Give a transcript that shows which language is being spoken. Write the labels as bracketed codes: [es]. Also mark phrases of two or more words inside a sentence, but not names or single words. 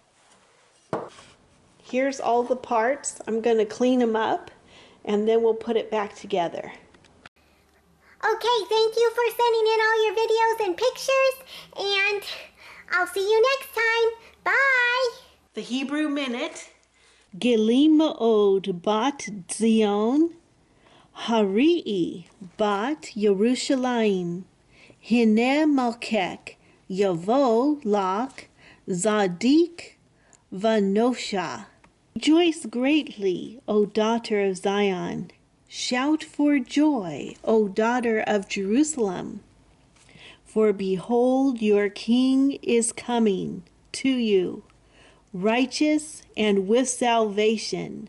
[en] Here's all the parts. I'm going to clean them up and then we'll put it back together. Okay, thank you for sending in all your videos and pictures, and I'll see you next time. Bye! The Hebrew Minute. [he] גילי מאד בת ציון הריעי בת ירושלים הנה מלכך יבוא לך צדיק ונושע. [en] Rejoice greatly, O daughter of Zion. Shout for joy, O daughter of Jerusalem. For behold, your king is coming to you, righteous and with salvation.